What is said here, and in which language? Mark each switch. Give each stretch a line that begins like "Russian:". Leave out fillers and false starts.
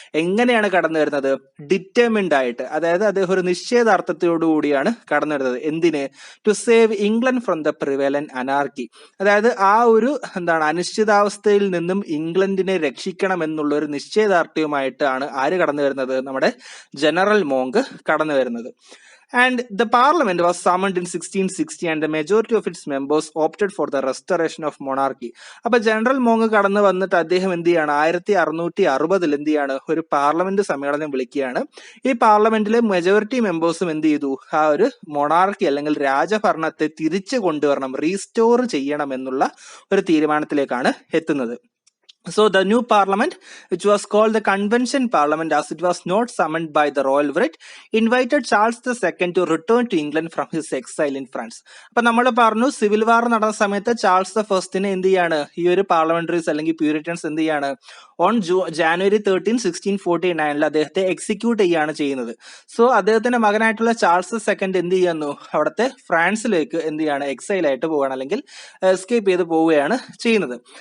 Malayalam: എങ്ങനെയാണ് കടന്നു വരുന്നത്, ഡിറ്റർമിൻഡ് ആയിട്ട്, അതായത് അദ്ദേഹം ഒരു നിശ്ചയദാർഢ്യത്തോടുകൂടിയാണ് കടന്നു വരുന്നത്. എന്തിന്,
English: To save England from the prevalent anarchy.
Malayalam: അതായത് ആ ഒരു അനിശ്ചിതാവസ്ഥയിൽ നിന്നും ഇംഗ്ലണ്ടിനെ രക്ഷിക്കണം എന്നുള്ള ഒരു നിശ്ചയദാർഢ്യവുമായിട്ടാണ് ആര് കടന്നു വരുന്നത്, നമ്മുടെ ജനറൽ മോങ്ക് കടന്നു വരുന്നത്.
English: And the parliament was summoned in 1660 and the majority of its members opted for the restoration of monarchy.
Malayalam: അപ്പൊ ജനറൽ മോങ് കടന്നു വന്നിട്ട് അദ്ദേഹം എന്ത് ചെയ്യാണ്, 1660 എന്ത് ചെയ്യാണ്, ഒരു പാർലമെന്റ് സമ്മേളനം വിളിക്കുകയാണ്. ഈ പാർലമെന്റിലെ മെജോറിറ്റി മെമ്പേഴ്സും എന്ത് ചെയ്തു, ആ ഒരു മൊണാർക്കി അല്ലെങ്കിൽ രാജഭരണത്തെ തിരിച്ചു കൊണ്ടുവരണം, റീസ്റ്റോർ ചെയ്യണം എന്നുള്ള ഒരു തീരുമാനത്തിലേക്കാണ് എത്തുന്നത്.
English: So the new parliament, which was called the Convention Parliament as it was not summoned by the royal writ, invited Charles II to return to England from his exile in France.
Malayalam: അപ്പൊ നമ്മൾ പറഞ്ഞു, civil വാർ നടന്ന സമയത്ത് Charles the ഫസ്റ്റിനെ എന്ത് ചെയ്യാണ്, ഈ ഒരു പാർലമെന്ററീസ് അല്ലെങ്കിൽ പ്യൂരിറ്റൻസ് എന്ത് ചെയ്യാണ്, ഓൺ ജാനുവരി 13, 1649 അദ്ദേഹത്തെ എക്സിക്യൂട്ട് ചെയ്യാണ് ചെയ്യുന്നത്. സോ അദ്ദേഹത്തിന്റെ മകനായിട്ടുള്ള ചാൾസ് II എന്ത് ചെയ്യുന്നു, അവിടുത്തെ ഫ്രാൻസിലേക്ക് എന്ത് ചെയ്യാണ്, എക്സൈൽ ആയിട്ട് പോവുകയാണ് അല്ലെങ്കിൽ എസ്കേപ്പ് ചെയ്ത് പോവുകയാണ് ചെയ്യുന്നത്.